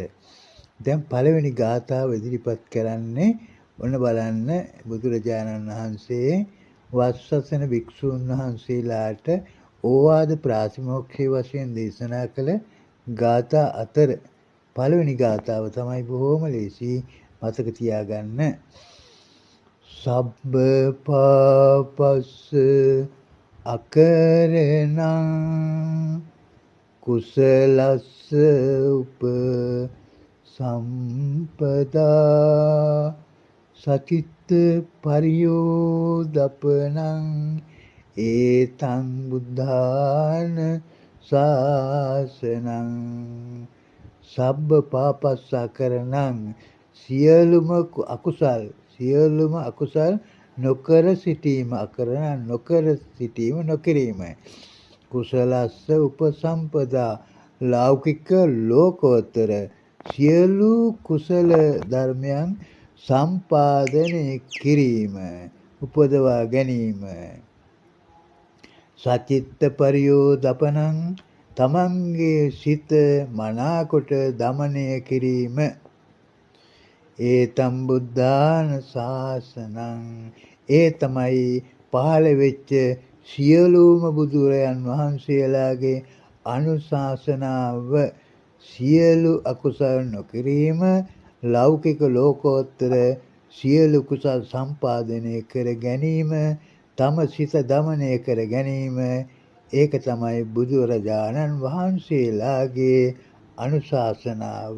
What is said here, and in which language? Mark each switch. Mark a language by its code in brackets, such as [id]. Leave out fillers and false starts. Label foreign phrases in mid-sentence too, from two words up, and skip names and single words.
[si] දැන් පළවෙනි ගාථාව ඉදිරිපත් කරන්නේ ඔන්න බලන්න බුදුරජාණන් වහන්සේ වස්සසන භික්ෂුන් වහන්සේලාට ඕවාද ප්‍රාතිමෝක්ෂයේ වශයෙන් දේශනා කළ ගාථා අතර පළවෙනි ගාථාව තමයි බොහොම ලේසි මතක තියාගන්න. [pi] සබ්බ පාපස්ස අකරණං කුසලස්ස උප සම්පදා සචිත්ත පරියෝදපනං ඒතං බුද්ධාන ශාසනං. සබ්බ පාපස්ස අකරණං [si] සියලුම අකුසල් නොකර සිටීම අකරණ නොකර සිටීම නොකිරීම. [pi] කුසලස්ස උපසම්පදා [si] ලෞකික ලෝකෝත්තර සියලු කුසල ධර්මයන් සම්පාදනය කිරීම උපදවා ගැනීම. [pi] සචිත්ත පරියෝදපනං [si] තමන්ගේ සිත මනාකොට දමනය කිරීම. [pi] ඒතම් බුද්ධාන ශාසනං [si] ඒ තමයි පහළ වෙච්ච සියලුම බුදුරයන් වහන්සේලාගේ අනුශාසනාව. සියලු අකුසල් නොකිරීම ලෞකික ලෝකෝත්තර සියලු කුසල් සම්පාදනය කර ගැනීම තම සිත දමනය කර ගැනීම ඒක තමයි බුදුරජාණන් වහන්සේලාගේ අනුශාසනාව.